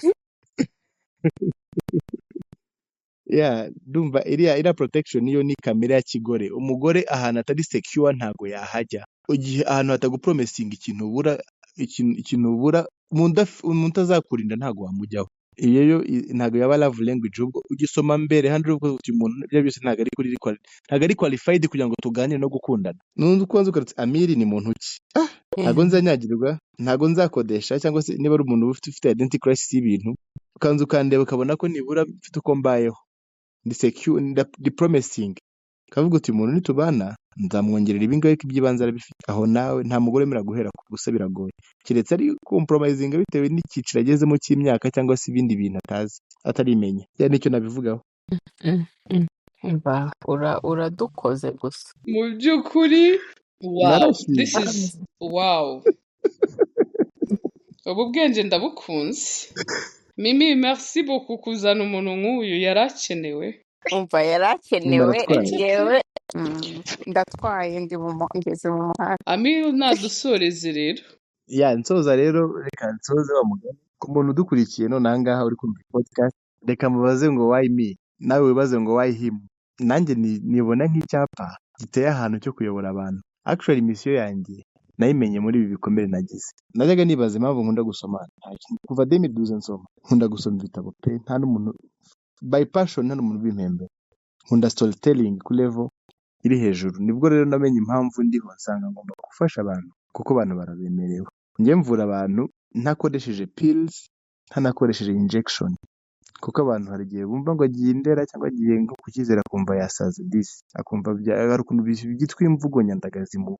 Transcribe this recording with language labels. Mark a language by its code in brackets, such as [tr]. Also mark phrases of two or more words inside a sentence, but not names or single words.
[rw] ndumva iriya protection yo ni kamere ya kigore umugore ahantu atari secure ntago yahajya igihe ahantu hatagupromisinga ikintu ubura umuntu azakurinda ntago wamujyaho iyo yo ntago yaba [en] love language [rw] ubwo ugisoma mbere handi ubwo umuntu bya byose ntago ari qualified kugira ngo tuganire no gukundana nundi ukunze ukarutse Amiri ni muntu ki ntago nzanyagirwa ntago nzakodesha cyangwa se niba ari umuntu ufite [en] identity crisis [rw] y'ibintu ukanze ukandeba ukabona ko nibura mfite uko mbayeho ndi secure ndi promising kavuga uti umuntu nitubana nzamwongerera ibingahe by'ibanze arabifite aho nawe nta mugore mera guhera ku busa biragoye kiretse ari compromising bitewe n'ikiciro agezemo cy'imyaka cyangwa se ibindi bintu atazi atarimenye nicyo nabivugaho uradukoze gusa mu by'ukuri [en] this is [rw] ubu bwenge ndabukunze Mimi [fr] merci beaucoup [rw] kuzana umuntu nk'uyu yarakenewe umva yarakenewe yewe ndatwaye ngeze mu muhanda Amiri nadusoreze rero nsoza rero reka nsoze wa mugani ku muntu udukurikiye none aha ngaha uri kumva podcast reka mubaze ngo [en] why me [rw] nawe wibaze ngo [en] why him [rw] nanjye nibona nk'icyapa giteye ahantu cyo kuyobora abantu [en] actually mission [rw] yanjye nayimenye muri ibi bikomere nagize najyaga nibaza impamvu nkunda gusoma kuva 2012 nsoma nkunda gusoma ibitabo pe nta n'umuntu [en] by passion [rw] nta n'umuntu bimpembe nkunda storytelling ku level iri hejuru nibwo rero namenye impamvu ndiho nsanga ngomba gufasha abantu kuko abantu barabemerewe njye mvura abantu ntakoresheje pills ntanakoresheje injection kuko abantu hari igihe bumva ngo agiye indera cyangwa agiye ngo kukizera akumva yasaze disi akumva hari ukuntu byitwa imvugo nyandagazi